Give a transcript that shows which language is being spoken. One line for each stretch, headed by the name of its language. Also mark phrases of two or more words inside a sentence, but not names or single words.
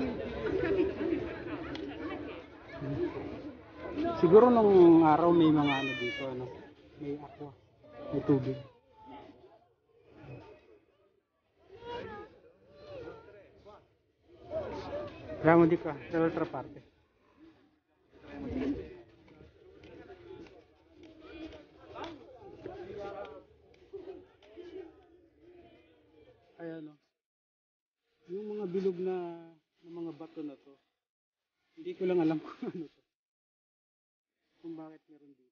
Filipino: Siguro nung araw may mga dito, may aqua, may tubig.
Italian: Andiamo di qua, dall'altra parte.
Filipino: Ayan, yung mga bilog na mga bato na to, hindi ko lang alam kung ano to, kung bakit meron dito.